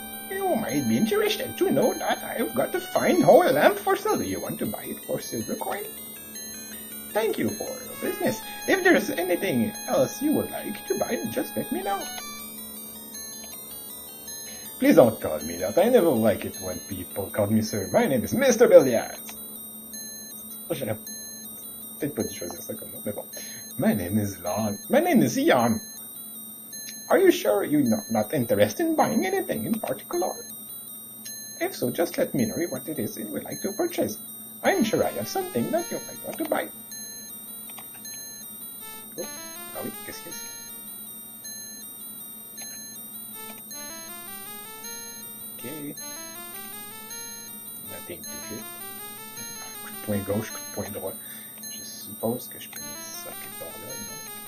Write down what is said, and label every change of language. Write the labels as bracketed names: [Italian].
[English] You might be interested to know that I've got a fine whole lamp for sale. Do you want to buy it for silver coin? Thank you for your business. If there's anything else you would like to buy, just let me know. Please don't call me that. I never like it when people call me sir. My name is Mr. Billiards. [French] J'aurais peut-être pas dû choisir ça comme nom, mais bon. [English] My name is Ian. Are you sure you're not interested in buying anything in particular? If so, just let me know what it is you would like to purchase. I'm sure I have something that you might want to buy. [French] Oh, ah oui, qu'est-ce qu'il y a ici? [English] Ok. Nothing to hit. [French] Coup de poing gauche, coup de poing droit. Je suppose que je peux mettre ça quelque part là, non?